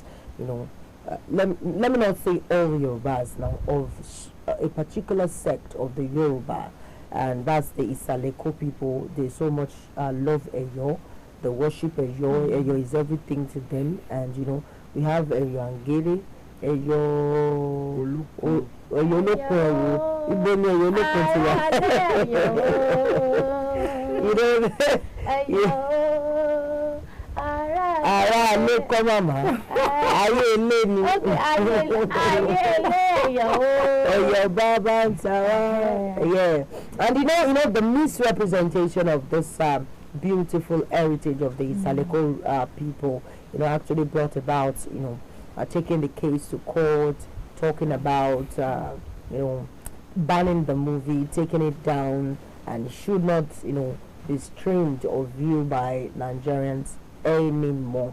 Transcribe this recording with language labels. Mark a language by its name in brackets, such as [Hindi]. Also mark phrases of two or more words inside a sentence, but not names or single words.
[English] Let me not say all Yorubas now, of a particular sect of the Yoruba, and that's the Isaleko people. They so much love Eyo. They worship Eyo. Eyo is everything to them, and we have Eyo Angere, Eyo Oloko, Ibeni Eyo Oloko. come mama. [Yoruba] Ayé ilé ni. Okay, ayé ilé. [English] Your baba and Sarah. Yeah. And you know the misrepresentation of this beautiful heritage of the Saleko people, actually brought about, taking the case to court, talking about, banning the movie, taking it down, and it should not, be streamed or viewed by Nigerians anymore.